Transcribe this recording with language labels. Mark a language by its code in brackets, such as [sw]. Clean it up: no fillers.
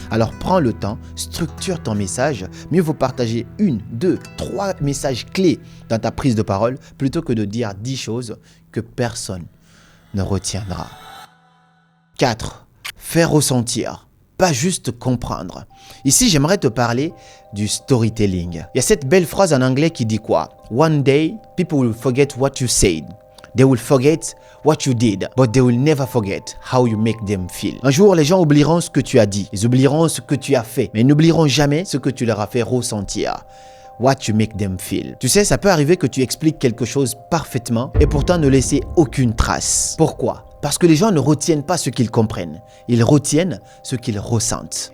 [fr] Alors prends le temps, structure ton message. Mieux vaut partager 1, 2, 3 messages clés dans ta prise de parole plutôt que de dire 10 choses que personne ne retiendra. 4. Faire ressentir, pas juste comprendre. Ici, j'aimerais te parler du storytelling. Il y a cette belle phrase en anglais qui dit quoi? [en] One day, people will forget what you said. They will forget what you did, but they will never forget how you make them feel. [fr] Un jour, les gens oublieront ce que tu as dit, ils oublieront ce que tu as fait, mais ils n'oublieront jamais ce que tu leur as fait ressentir. [en] What you make them feel. [fr] Tu sais, ça peut arriver que tu expliques quelque chose parfaitement et pourtant ne laisser aucune trace. Pourquoi? Parce que les gens ne retiennent pas ce qu'ils comprennent, ils retiennent ce qu'ils ressentent.